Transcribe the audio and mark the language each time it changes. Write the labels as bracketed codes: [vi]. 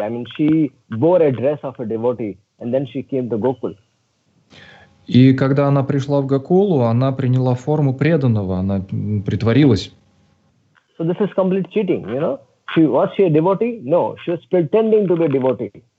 [en] I mean, she wore a dress of a devotee, and then she came to Gokul. [ru] И когда она пришла в Гокулу, она приняла форму преданного, она притворилась. [en] So this is complete cheating, you know. Was she a devotee? No, she was pretending to be a devotee.